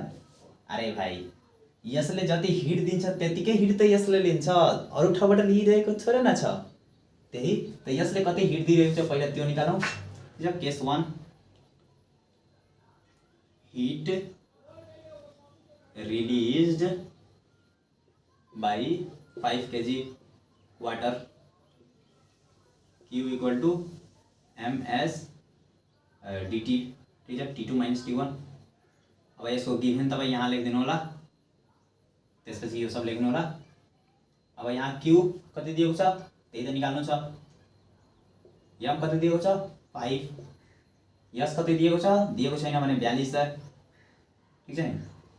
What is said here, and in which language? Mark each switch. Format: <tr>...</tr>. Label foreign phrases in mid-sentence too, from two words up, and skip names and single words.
<ne>अरे भाइ, यसले जति हिट दिन्छ त्यतिकै हिट त यसले लिन्छ, अरू ठाउँबाट लिइरहेको थोरै न छ। त्यही त यसले कति हिट दिइरहेको छ पहिला त्यो निकालौँ।</ne> <en>case 1, heat released by 5 kg water, Q equal to ms dt,</en> <hi>ठीक है,</hi> <en>T2 minus T1.</en> <ne>अब यसको गिभन तपाईँ यहाँ लेखिदिनु होला, त्यसपछि यो सब लेख्नु होला। अब यहाँ Q कति दिएको छ त्यही त निकाल्नु छ, M कति दिएको छ 5, यस कति दिएको छ, दिएको छैन भने 42 छ, ठीक छ नि।</ne>